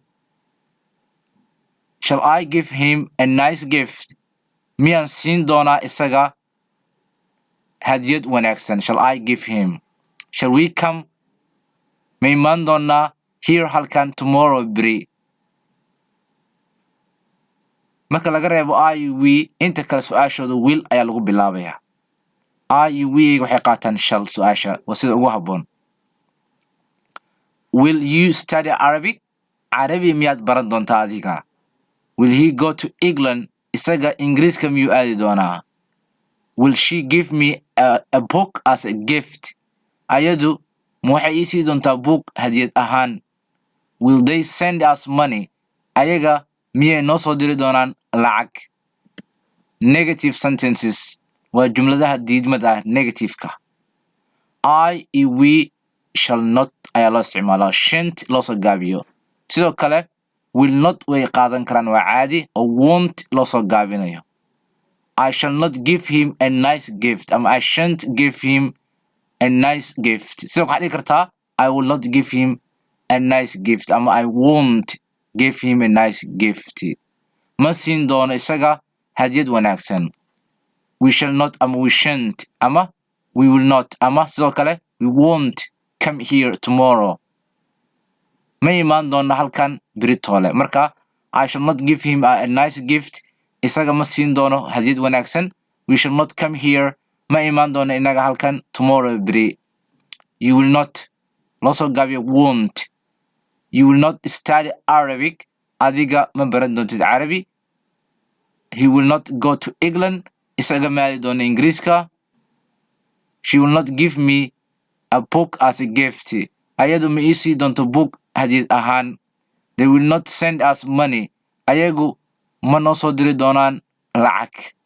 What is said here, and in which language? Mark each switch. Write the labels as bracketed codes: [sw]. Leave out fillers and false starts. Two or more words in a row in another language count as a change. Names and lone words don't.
[en] Shall I give him a nice gift? [so] miyaan siin doonaa isaga hadiyad wanaagsan? [en] Shall I give him? Shall we come? [so] ma imaan doonaa here halkan tomorrow beri? marka laga reebo I, we, inta kale su-aashooda will ayaa lagu bilaabayaa. I, we waxay qaataan shall su-aasha waa sida ugu habboon. [en] Will you study Arabic? [so] Carabi miyaad baran doontaa adiga? [en] Will he go to England? [so] isaga Ingiriiska miyuu aadi doonaa? [en] Will she give me a book as a gift? [so] ayadu ma waxay ii sii doontaa book hadiyad ahaan? [en] Will they send us money? [so] ayaga miyay noo soo diri doonaan lacag? [en] Negative sentences [so] waa jumladaha diidmada ah negative-ka. I iyo [en] we shall not [so] ayaa loo isticmaalaa shan't loo soo gaabiyo. sidoo kale [en] will not [so] way qaadan karaan waa caadi oo won't loo soo gaabinayo. [en] I shall not give him a nice gift ama I shan't give him a nice gift. [so] sidoo kale waxaad dhihi kartaa [en] I will not give him a nice gift ama I won't give him a nice gift. [so] ma siin doono isaga hadiyad wanaagsan. [en] We shall not ama we shan't ama we will not [so] ama sidoo kale [en] we won't come here tomorrow. [so] ma imaan doona halkan beri toole. [en] marka I shall not give him a nice gift. [so] isaga ma siin doono hadiyad wanaagsan. [en] We shall not come here. [so] ma imaan doona inaga halkan tomorrow beri. [en] You will not [so] loo soo gaabiyo [en] won't. You will not study Arabic. [so] adiga ma baran doontid Carabi. [en] He will not go to England. [so] isaga ma aadi doona Ingiriiska. [en] She will not give me a book as a gift. [so] ayadu ma ii sii doonto book hadiyad ahaan. [en] They will not send us money. [so] ayagu ma noo soo diri doonaan lacag.